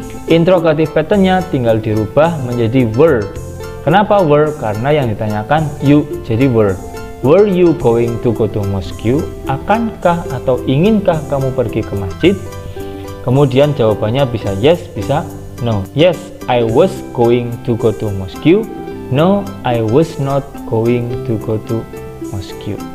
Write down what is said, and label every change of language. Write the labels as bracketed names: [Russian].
[Indonesian] Interrogatif patternnya tinggal dirubah menjadi were. Kenapa were? Karena yang ditanyakan you, jadi were. [English] Were you going to go to mosque? [Indonesian] Akankah atau inginkah kamu pergi ke masjid? Kemudian jawabannya bisa [English] yes, [Indonesian] bisa no. [English] Yes, I was going to go to mosque. No, I was not going to go to mosque.